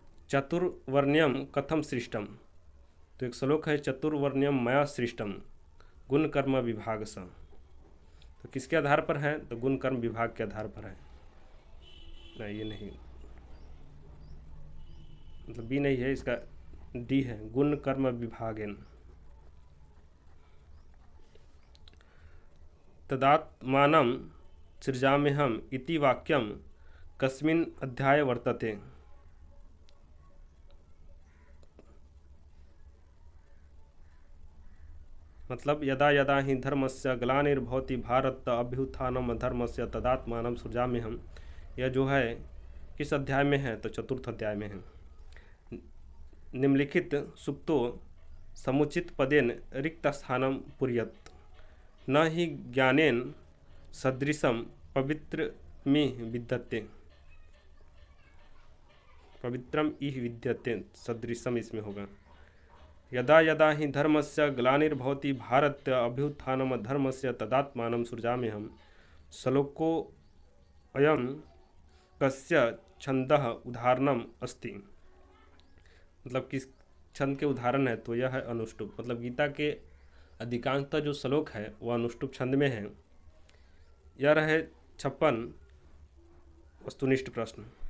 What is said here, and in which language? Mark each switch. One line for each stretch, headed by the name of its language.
Sanskrit: चतुर्वर्ण्यम कथम सृष्टम।
Hindi: तो एक श्लोक है
Sanskrit: चतुर्वर्ण्यम मया सृष्टम गुण कर्म विभाग स।
Hindi: तो किसके आधार पर है? तो गुण कर्म विभाग के आधार पर है। नहीं, ये नहीं, मतलब बी नहीं है, इसका डी है,
Sanskrit: गुण कर्म विभागेन। तदात्मानं सृजाम्यहम् इति वाक्यम कस्मिन् अध्याये वर्तते? मतलब यदा यदा हि धर्मस्य ग्लानिर्भवति भारत अभ्युत्थानम धर्मस्य तदात्मानं सृजाम्यहम्।
Hindi: यह जो है किस अध्याय में है? तो चतुर्थ अध्याय में है।
Sanskrit: निम्नलिखित सुक्तो समुचित पदेन रिक्त स्थानम पुर्यत न हि ज्ञानेन सदृशम पवित्रमि विद्यते। पवित्रम इह विद्यते, सदृशम
Hindi: इसमें होगा।
Sanskrit: यदा यदा हि धर्मस्य ग्लानिर्भवति भारत अभ्युत्थानम धर्मस्य तदात्मानं सृजाम्यहम्। श्लोको अयं कस्य छंदः उदाहरणम अस्ति।
Hindi: मतलब किस छंद के उदाहरण है? तो यह है अनुष्टुप। मतलब गीता के अधिकांशतः जो श्लोक है वह अनुष्टुप छंद में है। यह रहे 56 वस्तुनिष्ठ प्रश्न।